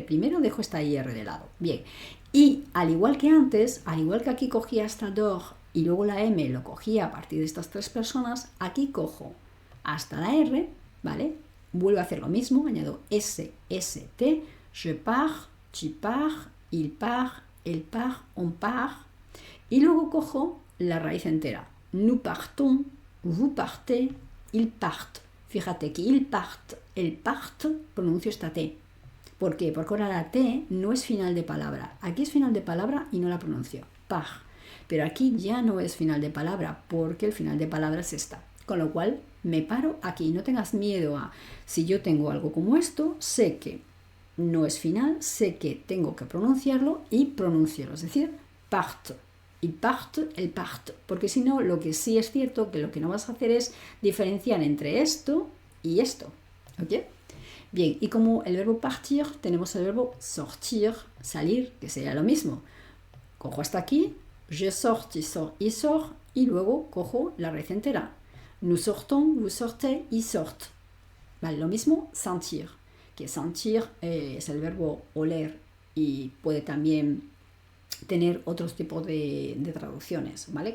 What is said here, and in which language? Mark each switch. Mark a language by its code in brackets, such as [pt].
[es] Primero dejo esta IR de lado. Bien. Y al igual que antes, al igual que aquí cogía hasta dor y luego la M lo cogía a partir de estas tres personas, aquí cojo hasta la R, ¿vale? Vuelvo a hacer lo mismo, añado S, S, T, [fr] je pars, tu pars, il part, elle part, on part. [es] Y luego cojo la raíz entera. [fr] Nous partons, vous partez, ils partent. [es] Fíjate que [fr] il part, el part, [es] pronuncio esta T. ¿Por qué? Porque ahora la T no es final de palabra. Aquí es final de palabra y no la pronuncio. Part. Pero aquí ya no es final de palabra porque el final de palabra es esta. Con lo cual me paro aquí. No tengas miedo a, si yo tengo algo como esto, sé que no es final, sé que tengo que pronunciarlo y pronunciarlo. Es decir, part. Y part, el part. Porque si no, lo que sí es cierto, que lo que no vas a hacer es diferenciar entre esto y esto. ¿Ok? Bien, y como el verbo partir, tenemos el verbo sortir, salir, que sería lo mismo. Cojo hasta aquí, [fr] je sors, tu sors, il sort, [es] y luego cojo la raíz entera. [fr] Nous sortons, vous sortez, ils sortent. [es] Vale, lo mismo, sentir, que sentir es el verbo oler y puede también tener otros tipos de traducciones, ¿vale?